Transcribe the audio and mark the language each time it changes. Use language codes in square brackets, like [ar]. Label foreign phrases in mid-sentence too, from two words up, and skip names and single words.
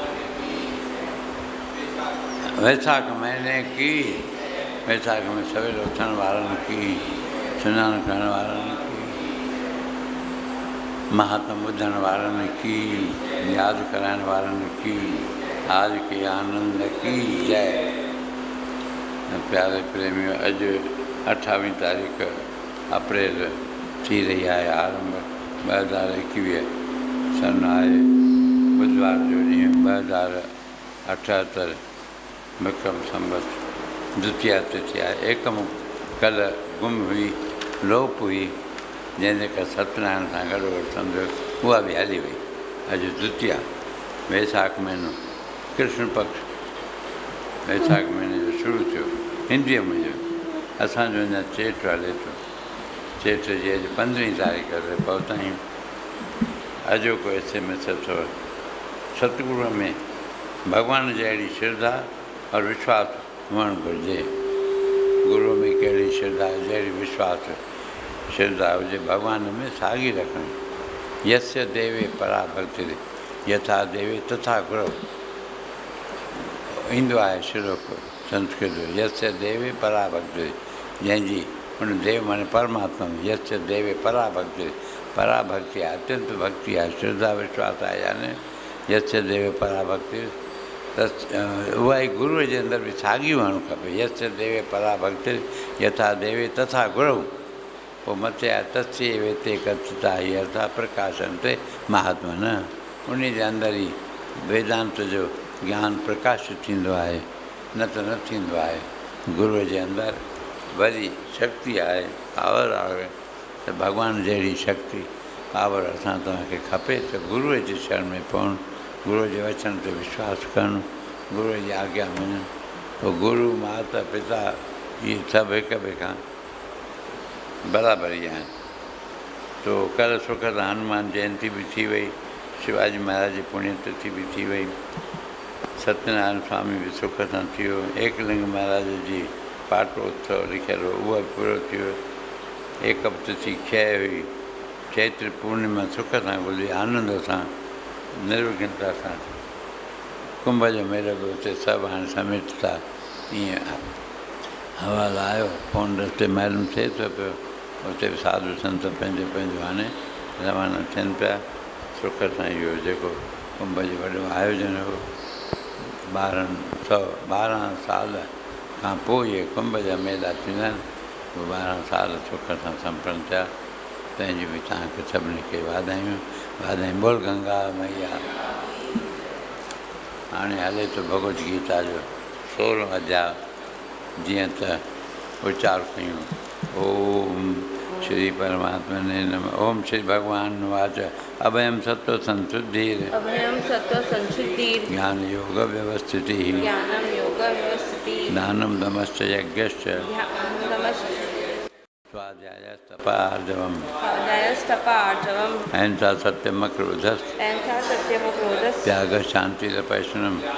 [hi] वैशाख महीने की, वैशाख में सवेरे उठने वालों की, स्नान करने वालों की, महात्मा बुद्धन वालों की, याद कराने वालों की, आज के आनंद की जय। [sd] प्यारे प्रेमियों, अज 28 तारीख़ अप्रैल थी रही है आरंभ 2021 सन आहे बुधवार जो ॾींहुं 2078 विक्रम संवत द्वितीया तिथि आहे। एकम कल्ह गुम हुई, लोप हुई, जंहिंजे करे सत्यनारायण सां गॾु सम्झो उहा बि हली वई। अॼु द्वितीया, वैशाख महीनो, कृष्ण पक्ष वैशाख महीने जो शुरू थियो हिंदीअ में जो, असांजो अञा चेट हले थो। चेट जी अॼु 15 तारीख़ ते पहुता आहियूं। अॼोको SMS अथव, सतगुरूअ में भॻवान जहिड़ी श्रद्धा और विश्वास हुअणु घुरिजे। गुरूअ में कहिड़ी श्रद्धा, जहिड़ी विश्वास श्रद्धा हुजे, भॻवान में साॻी रखणी। [sa] यस्य देवे परा भक्ति यथा देवे तथा गुरु, [sd] ईंदो आहे श्लोक संस्कृत जो, [sa] यस्य देवे परा भक्ति, [sd] जंहिंजी उन देव माने परमात्मा में, [sa] यस्य देवे परा भक्ति, परा भक्ति [sd] आहे, अत्यंत भक्ति आहे, श्रद्धा विश्वास आहे, यानी [sa] यस्य देवे परा भक्ति, [sd] उहा ई गुरूअ जे अंदरि बि साॻी हुअणु खपे। [sa] यस्य देवे परा भक्ति यथा देवे तथा गुरु, [sd] पोइ मथे आहे [sa] तस्य वेते कथिता ही अर्था प्रकाशन्ते महात्मा न, [sd] उन जे अंदरि ई वेदांत जो ज्ञान प्रकाशित थींदो आहे, न त न थींदो आहे। गुरूअ जे अंदरि वरी शक्ति आहे, पावर आहे, त भॻवान जहिड़ी शक्ति पावर असां तव्हांखे खपे त गुरूअ जी शरण में पवणु, गुरूअ जे वचन ते विश्वास करणु, गुरूअ जी आज्ञा मञणु। पोइ गुरू माता पिता इहे सभु हिक ॿिए खां बराबरि ई आहिनि। तो कल्ह सुख सां हनुमान जयंती बि थी वई, शिवाजी महाराज जी पुण्यतिथि बि थी वई, सत्यनारायण स्वामी बि सुख सां थी वियो, एकलिंग महाराज जी पाटोत्सव लिखियलु हो उहो बि पूरो थी वियो। एकपतिथि क्षय हुई, चैत्र पूर्णिमा सुख सां गुज़री, आनंद सां, निर्विघ्नता सां। कुंभ जो मेलो बि उते सभु हाणे समेट था। ईअं हवालु आयो, फोन रस्ते मालूम थिए थो पियो, उते बि साधु संत पंहिंजो पंहिंजो हाणे रवाना थियनि पिया। सुख सां इहो जेको कुंभ जो वॾो आयोजन हो, ॿारनि 12 साल खां पोइ इहे कुंभ जा मेला थींदा आहिनि। 12 साल सुख सां संपन्न थिया। तंहिंजी बि तव्हांखे सभिनी खे वाधायूं। बोल गंगा मैया। हाणे हले थो भगवत गीता जो 16 अध्याय। जीअं त उचार कयूं। [sa] ओम श्री परमात्मने नमः। ओम श्री भगवान वाच अभयम सत्व संशुद्धिर ज्ञान योग व्यवस्थिति दानम दमश्च यज्ञश्च स्वाध्यायस्तपार्जवम् अहिंसा सत्यम क्रोधस् त्यागः शान्तिरपैशुनम्